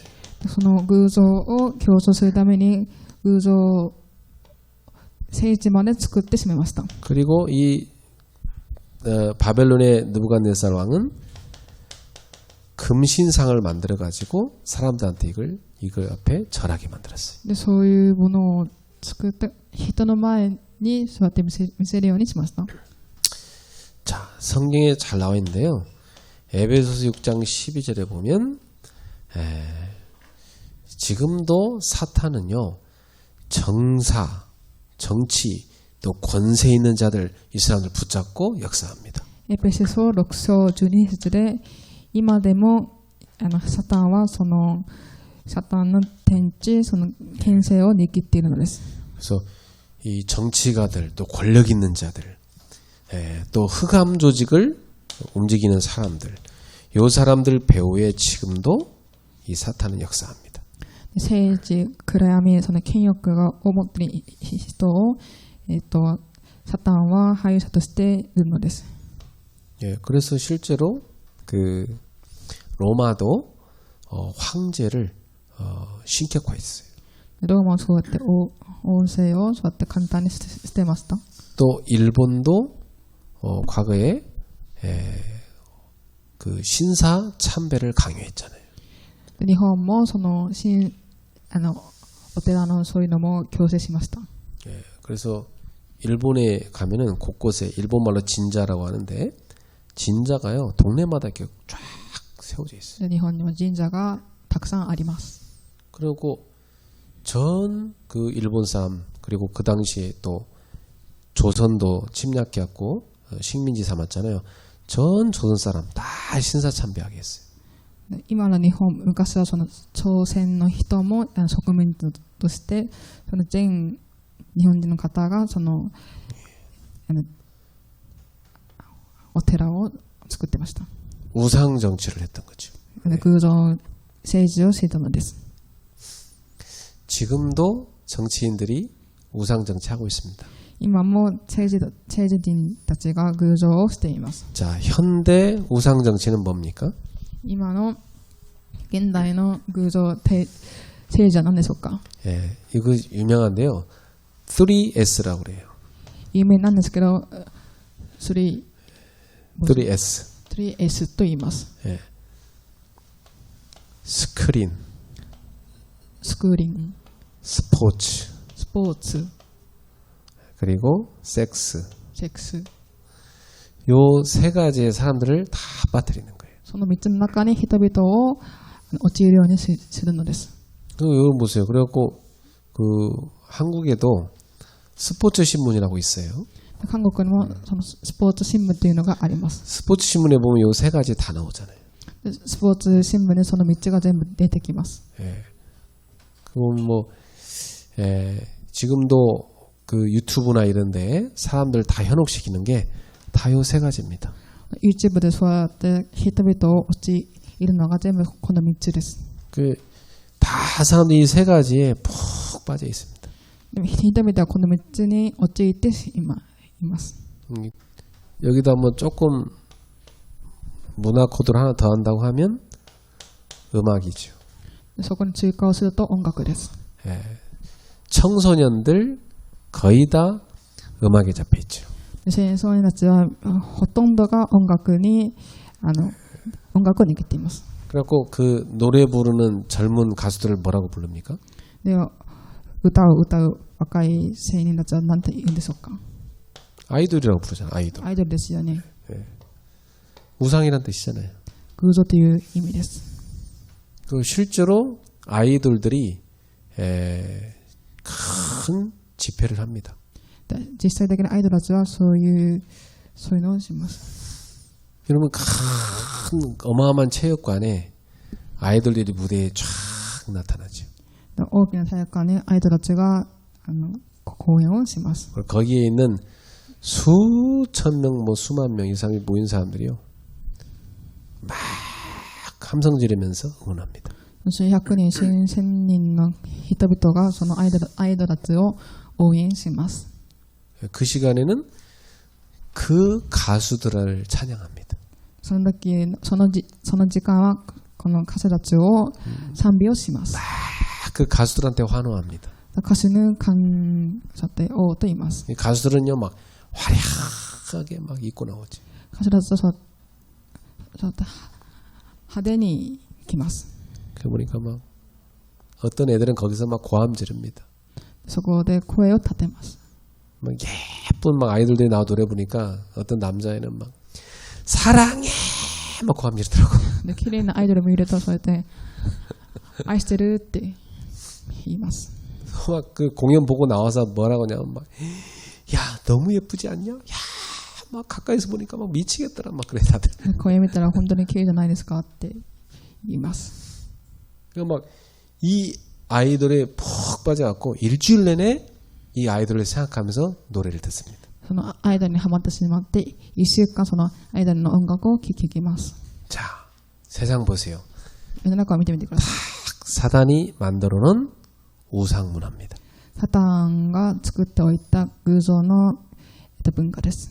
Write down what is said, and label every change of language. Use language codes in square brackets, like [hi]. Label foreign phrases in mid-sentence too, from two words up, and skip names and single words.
[ja] その偶像を強調するために偶像聖地まで作ってしまいました。 [ko] 그리고 이 바벨론의 느부갓네살 왕은 금신상을 만들어 가지고 사람들한테 이걸 앞에 절하게 만들었어요. [ja] でそういうものを作って人の前に座って見せるようにしました。 [ko] 자, 성경에 잘 나와 있는데요. 에베소서 6장 12절에 보면 지금도 사탄은요. 정사, 정치, 또 권세 있는 자들 이 사람들 붙잡고 역사합니다. [ja] エペソ書6章12節で今でもサタンはそのサタンの天地その権勢を握っているのです。 [ko] 그래서 이 정치가들 또 권력 있는 자들 또 흑암 조직을 움직이는 사람들 이 사람들 배후에 지금도 이 사탄은 역사합니다. [ja] 政治暗闇その権力が思っている人をサタンは俳優者としているのです。 [ko] 그래서 실제로 그 로마도 황제를 신격화했어요. [ja] ローマはそうやって王政をそうやって簡単にしてました。 [ko] 또 일본도 과거에 그 신사 참배를 강요했잖아요. [ja] 日本もそのお寺のそういうのも強制しました。 [ko] 그래서 일본에 가면은 곳곳에 일본말로 진자라고 하는데 진자가요 동네마다 이렇게 쫙 세워져 있어요. [ja] で日本には神社がたくさんあります。 [ko] 그리고 전 그 일본 사람 그리고 그 당시에 또 조선도 침략해왔고 식민지 삼았잖아요. 전 조선 사람 다 신사참배하게 했어요. [ja] で今の日本、昔はその朝鮮の人も植民地としてその全日本人の方がそのお寺を作ってました。 [ko] 우상 정치를 했던 거죠. [ja] で偶像政治をしていたのです。 [ko] 지금도 정치인들이 우상 정치하고 있습니다. [ja] 今も政治人たちが偶像をしています。 [ko] 자, 현대 우상 정치는 뭡니까? [ja] 今の現代の偶像政治は何でしょうか。 [ko] 예, 이거 유명한데요. 3S라고 그래요. [ja] 有名なんですけど、3S と言います。 [ko] 예. 스크린, [ja] スクリーン、 [ko] 스포츠, [ja] スポーツ、 [ko] 그리고 섹스. [ja] セックス。 [ko] 요 세 가지의 사람들을 다 빠뜨리는 거예요. [ja] その3つの中に人々を陥るようにするのです。 [ko] 그리고 이거 보세요. 그래갖고 그 한국에도 스포츠 신문이라고 있어요. [ja] 韓国にもそのスポーツ新聞というのがあります。 [ko] 스포츠 신문에 보면 요 세 가지 다 나오잖아요. [ja] でスポーツ新聞にその3つが全部出てきます。 [ko] 예. 그건 뭐 지금도 그 유튜브나 이런데 사람들 다 현혹시키는 게 다 요 세 가지입니다. [ja] YouTube でそうやって人々を陥るのが全部この3つです。 [ko] 그 다 사람들이 이 세 가지에 푹 빠져 있습니다. [ja] でも人々はこの3つに陥って今います。 [ko] 여기다 뭐 조금 문화 코드를 하나 더 한다고 하면 음악이죠. [ja] でそこに追加をすると音楽です。 [ko] 예. 청소년들 거의 다 음악에 잡혀 있죠. [ja] で青少年たちはほとんどが音楽を握っています。 [ko] 그래갖고 그 노래 부르는 젊은 가수들을 뭐라고 부릅니까? [ja] では歌を歌う若い青年たちは何て言うんでしょうか。 [ko] 아이돌이라고 부르잖아요. 아이돌. [ja] アイドルですよね。 [ko] 우상이란 뜻이잖아요. [ja] 偶像という意味です。 [ko] 그 실제로 아이돌들이 큰 집회를 합니다. [ja] で実際的なアイドルたちはそういうのをします。 [ko] 여러분 큰 어마어마한 체육관에 아이돌들이 무대에 쫙 나타나죠. [ja] で大きな体育館にアイドルたちが公演をします。 [ko] 거기에 있는 수천 명, 뭐 수만 명 이상이 모인 사람들이요. 막 함성 지르면서 응원합니다. [ja] 数百人、数千人の人々がそのアイドルたちを応援します。 [ko] 그 시간에는 그 가수들을 찬양합니다. [ja] その時間はこの歌手たちを賛美をします。 [ko] 그 가수들한테 환호합니다. [ja] 歌手の感謝で王と言います。 [ko] 이 가수들은요 막 화려하게 막 입고 나오지. [ja] 歌手たちはそうやって派手に来ます。 [ko] 그 보니까 막 어떤 애들은 거기서 막 고함 지릅니다. [ja] そこで声を立てます。 [ko] 막 예쁜 막 아이돌들이 나와 노래 부르니까 어떤 남자애는 막 사랑해 막 고함 지르더라고. [ja] で綺麗なアイドルを見るとそうやって愛してるって言います。 [ko] 막 그 공연 보고 나와서 뭐라고 하냐면 막 야 너무 예쁘지 않냐? 야 막 가까이서 보니까 막 미치겠더라 막 그래 다들. [ja] 公演見たら本当に綺麗じゃないですかって言います。 [ko] 그 막 이 아이돌에 푹 빠져갖고 일주일 내내 이 아이돌을 생각하면서 노래를 듣습니다. [ja] そのアイドルにハマってしまって1週間そのアイドルの音楽を聴きます。 [ko] 자 세상 보세요. [ja] 世の中を見てみてください。 [ko] 사단이 만들어놓은 우상 문화입니다. [ja] サタンが作っておいた偶像の文化です。